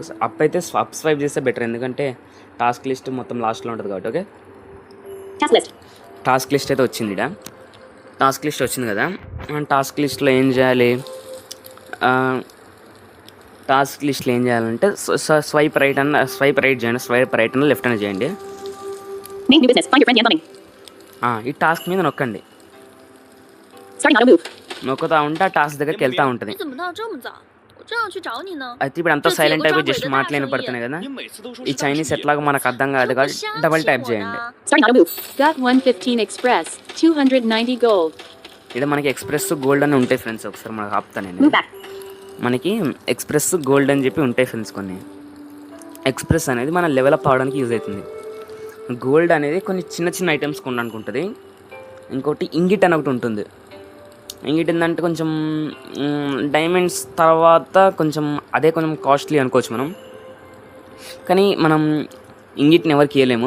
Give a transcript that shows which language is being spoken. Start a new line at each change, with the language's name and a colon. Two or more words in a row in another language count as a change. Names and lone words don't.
Telugu: అప్ అయితే
English: up swipe
Telugu: చేస్తే బెటర్, ఎందుకంటే
English: task list
Telugu: మొత్తం లాస్ట్లో ఉంటుంది కాబట్టి.
English: okay, task list
Telugu: అయితే వచ్చింది.
English: task list
Telugu: వచ్చింది కదా,
English: task list
Telugu: ఏం చేయాలి,
English: task list
Telugu: ఏం చేయాలంటే
English: swipe right
Telugu: చేయండి,
English: swipe right
Telugu: అన్న లెఫ్ట్ అన్న చేయండి.
English: Name new business. Find your friend Yan Bumming.
Telugu: ఈ టాస్క్ మీద నొక్కండి.
English: Starting auto move.
Telugu: నొక్కుతా ఉంటే ఆ టాస్క్ దగ్గరికి వెళ్తూ ఉంటుంది.
Chinese: 你怎么到这么早？我正要去找你呢。
Telugu: అయితే ఇప్పుడు అంతా సైలెంట్ అయిపోయి జస్ట్ మాటలు పడుతున్నాయి కదా.
Chinese: 你每次都说
Telugu: ఈ
Chinese: 是大
Telugu: చైనీస్
Chinese: 事业
Telugu: ఎట్లాగో మనకు అర్థం కాదు
Chinese: 这不
Telugu: కాబట్టి
Chinese: 瞎
Telugu: డబల్
Chinese: 气
Telugu: ట్యాప్
Chinese: 我
Telugu: చేయండి.
Chinese: 呢。
English: Starting auto move. Got 115 Express, 290 gold.
Telugu: ఇక్కడ మనకి
English: express gold
Telugu: అని ఉంటాయి ఫ్రెండ్స్. ఒకసారి మనకు ఆపుతాను నేను.
English: Move back.
Telugu: మనకి
English: express gold
Telugu: అని చెప్పి ఉంటాయి ఫ్రెండ్స్ కొన్ని. ఎక్స్ప్రెస్ అనేది మన
English: level up
Telugu: అవడానికి యూజ్ అవుతుంది. గోల్డ్ అనేది కొన్ని చిన్న చిన్న ఐటమ్స్ కొనడానికి ఉంటుంది. ఇంకోటి ఇంగిట్ అని ఒకటి ఉంటుంది. ఇంగిట్ ఏంటంటే కొంచెం డైమండ్స్ తర్వాత కొంచెం అదే కొంచెం కాస్ట్లీ అనుకోవచ్చు మనం, కానీ మనం ఇంగిట్ని ఎవరికి ఇవ్వలేము.